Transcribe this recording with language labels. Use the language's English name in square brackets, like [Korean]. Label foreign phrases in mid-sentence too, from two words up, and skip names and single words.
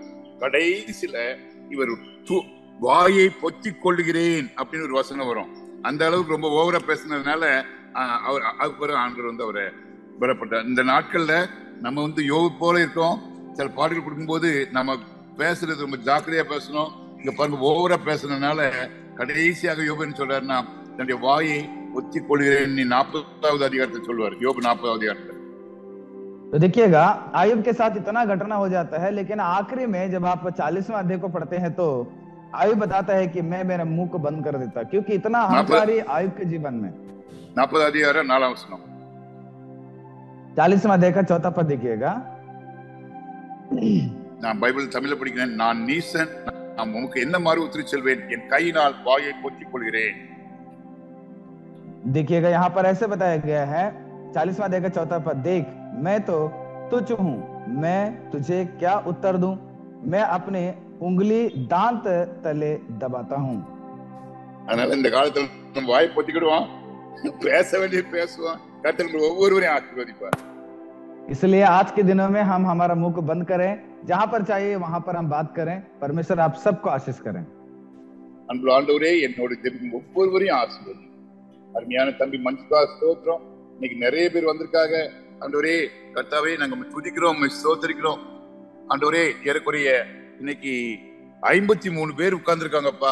[Tamil] கடைசியில இவர் வாயை பொத்திக் கொள்ளுகிறேன் அப்படின்னு ஒரு வசனம் வரும். அந்த அளவுக்கு ரொம்ப ஓவரா பேசினதுனால அவர் ஆண்டவர் வந்து அவரை பெறப்பட்டார். இந்த நாட்கள்ல நம்ம வந்து யோபு போல இருக்கோம். சில பாடல்கள் கொடுக்கும்போது நம்ம பேசுறது ரொம்ப ஜாக்கிரதையா பேசணும். இங்க பாருங்க ஓவரா பேசுனதுனால கடைசியாக யோபுன்னு சொல்றாருன்னா தன்னுடைய வாயை ஒத்திக் கொள்கிறேன். 40வது அதிகாரத்தை சொல்லுவார், யோபு 40வது அதிகாரத்தை. [Hindi] तो देखिएगा आयुब के साथ इतना घटना हो जाता है, लेकिन आखिरी में जब आप 40वां अध्याय को पढ़ते हैं तो आयुब बताता है कि मैं मेरे मुंह को बंद कर देता, क्योंकि इतना अहंकारी आयुब के जीवन में. [Tamil] 40வது அதிகாரம் 4ஆம் வசனம். [Hindi] 40वां अध्याय का 4था पद देखिएगा. [Tamil] நான் பைபிள் தமிழ்ல படிக்கிறேன். நான் நீசன், நான் உனக்கு என்ன மாதிரி உத்தரி செல்வேன், என் கையினால் வாயை பொத்திக் கொள்கிறேன். [Hindi] देखिएगा यहाँ पर ऐसे बताया गया है 40वां अध्याय का 4था पद, देख मैं तो तुच्छ हूं, मैं तुझे क्या उत्तर दूं, मैं अपने उंगली दांत तले दबाता हूं. [Tamil] அதனால இந்த காலத்துல நம்ம வாயை பொத்திக்கிடுவோம், பேச வேண்டிய பேசுவோம். கர்த்தர் ஒவ்வொருவரையும் ஆசீர்வதிப்பார். [Hindi] इसलिए आज के दिनों में हम हमारा मुंह को बंद करें, जहां पर चाहिए वहां पर हम बात करें. परमेश्वर आप सबको आशीष करें. [Tamil] அன்புள்ள ஆண்டவரே, என்னோட ஜெபம் ஒவ்வொருவரையும் ஆசீர்வதி. அருமையான தம்பி மன்சுகா ஸ்தோத்திரம். இன்னைக்கு நிறைய பேர் வந்திருக்காங்க. ஆண்டவரே கர்த்தாவே, நாங்க துதிக்கிறோம், ஸ்தோத்திரிக்கிறோம். ஆண்டவரே, ஏறக்குறைய இன்னைக்கு 53 பேர் உட்கார்ந்துருக்காங்கப்பா.